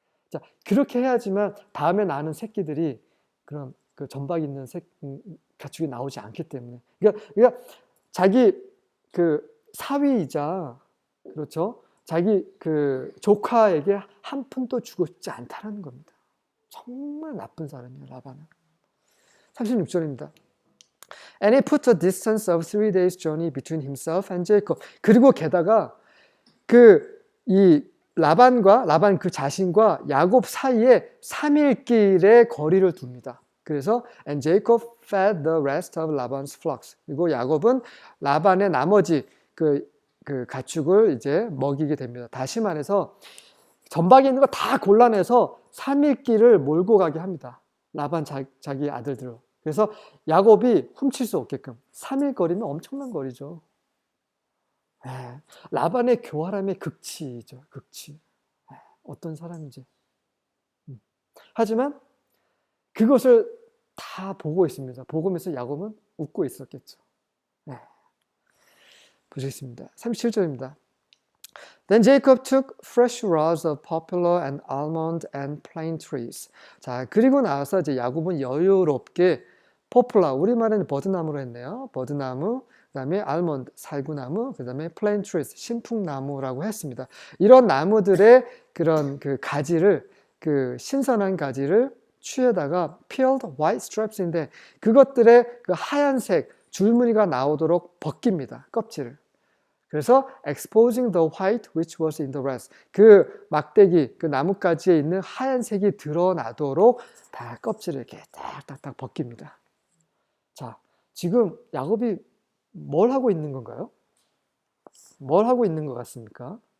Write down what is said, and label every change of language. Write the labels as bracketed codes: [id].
[ko] 자, 그렇게 해야지만 다음에 나는 새끼들이 그런 그 점박 있는 가축이 나오지 않기 때문에. 그러니까 자기 그 사위이자, 그렇죠, 자기 그 조카에게 한 푼도 주고 싶지 않다라는 겁니다. 정말 나쁜 사람이에요, 라반은. 36절입니다. [en] And he put a distance of 3 days journey between himself and Jacob. [ko] 그리고 게다가 이 라반 그 자신과 야곱 사이에 3일 길의 거리를 둡니다. 그래서 [en] and Jacob fed the rest of Laban's flocks. [ko] 그리고 야곱은 라반의 나머지 그 가축을 이제 먹이게 됩니다. 다시 말해서 점박이 있는 거 다 골라내서 3일 길을 몰고 가게 합니다. 라반 자기 아들들을. 그래서 야곱이 훔칠 수 없게끔. 3일 거리면 엄청난 거리죠. 라반의 교활함의 극치죠. 극치. 어떤 사람인지. 하지만 그것을 다 보고 있습니다. 보고면서 야곱은 웃고 있었겠죠. 보시겠습니다. 37절입니다. [en] Then Jacob took fresh rods of poplar and almond and plane trees. [ko] 자, 그리고 나서 이제 야곱은 여유롭게 포플라, 우리말에는 버드나무로 했네요. 버드나무, 그다음에 알몬드, 살구나무, 그다음에 플레인 트리스, 신풍나무라고 했습니다. 이런 나무들의 그런 그 가지를, 그 신선한 가지를 취에다가 [en] peeled white strips [ko] 인데 그것들의 그 하얀색 줄무늬가 나오도록 벗깁니다. 껍질을. 그래서 [en] exposing the white which was in the rest. [ko] 그 막대기, 그 나뭇가지에 있는 하얀색이 드러나도록 다 껍질을 이렇게 딱딱딱 벗깁니다. 자, 지금 야곱이 뭘 하고 있는 건가요? 뭘 하고 있는 것 같습니까?